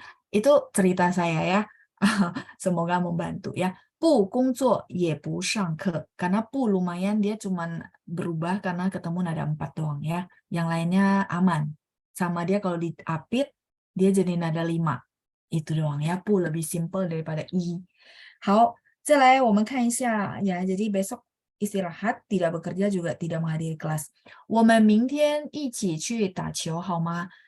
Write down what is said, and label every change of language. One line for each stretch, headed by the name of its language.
Indonesian: Itu cerita saya ya. Semoga membantu ya.
Chinese: Pu kung zuo ye bu shang ke.
Indonesian: Karena pu lumayan dia cuman berubah karena ketemu nada 4 doang ya. Yang lainnya aman. Sama dia kalau diapit dia jadi nada 5. Itu doang ya. Pu lebih simple daripada i.
Chinese: 好，再来我们看一下ya.
Indonesian: Jadi besok istirahat, tidak bekerja juga tidak menghadiri kelas.
Chinese: 我们明天一起去打球好吗?